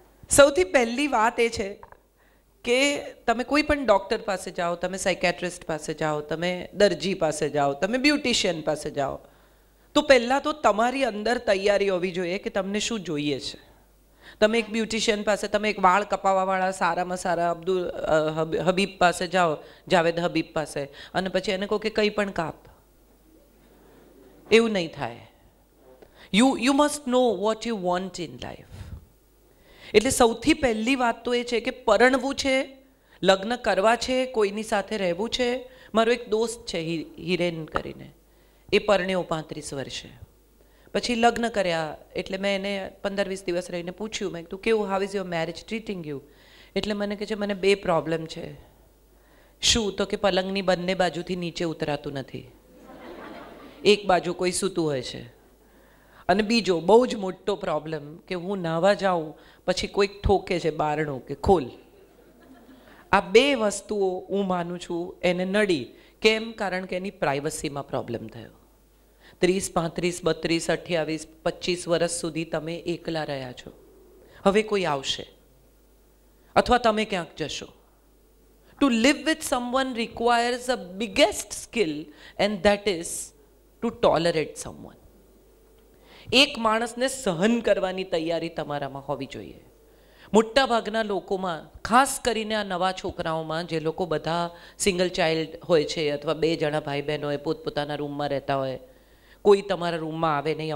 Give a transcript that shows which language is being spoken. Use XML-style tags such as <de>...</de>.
<gu>સૌથી પહેલી વાત એ છે કે તમે કોઈ પણ ડૉક્ટર પાસે જાઓ, તમે સાયકેટ્રિસ્ટ પાસે જાઓ, તમે દરજી પાસે જાઓ, તમે બ્યુટિશિયન પાસે જાઓ, તો પહેલાં તો તમારી અંદર તૈયારી હોવી જોઈએ કે તમને શું જોઈએ છે. તમે એક બ્યુટિશિયન પાસે, તમે એક વાળ કપાવવાવાળા સારામાં સારા હબીબ પાસે જાઓ, જાવેદ હબીબ પાસે, અને પછી એને કહો કે કંઈ પણ કાપ. એવું નહીં થાય.</gu> <en>You must know what you want in life.</en> <gu>એટલે સૌથી પહેલી વાત તો એ છે કે પરણવું છે, લગ્ન કરવા છે, કોઈની સાથે રહેવું છે. મારો એક દોસ્ત છે હિરેન કરીને, એ પરણ્યો 35 વર્ષે, પછી લગ્ન કર્યા. એટલે મેં એને 15-20 દિવસ રહીને પૂછ્યું, મેં કીધું કેવું,</gu> <en>How is your marriage treating you?</en> <gu>એટલે મને કહે છે મને 2 પ્રોબ્લેમ છે. શું? તો કે પલંગની બંને બાજુથી નીચે ઉતરાતું નથી, એક બાજુ કોઈ સૂતું હોય છે, અને બીજો બહુ જ મોટો પ્રોબ્લેમ કે હું નાહવા જાઉં પછી કોઈક ઠોકે છે બારણું કે ખોલ. આ 2 વસ્તુઓ હું માનું છું એને નડી. કેમ? કારણ કે એની પ્રાઇવસીમાં પ્રોબ્લેમ થયો. 30, 35, 32, 28, 25 વર્ષ સુધી તમે એકલા રહ્યા છો. હવે કોઈ આવશે અથવા તમે ક્યાંક જશો</gu> <en>To live with someone requires the biggest skill, and that is to tolerate someone.</en> <gu>એક માણસને સહન કરવાની તૈયારી તમારામાં હોવી જોઈએ. મોટા ભાગના લોકોમાં, ખાસ કરીને આ નવા છોકરાઓમાં, જે લોકો બધા સિંગલ ચાઇલ્ડ હોય છે અથવા બે જણા ભાઈ બહેન હોય, પોતપોતાના રૂમમાં રહેતા હોય, કોઈ તમારા રૂમમાં આવે નહીં.</gu>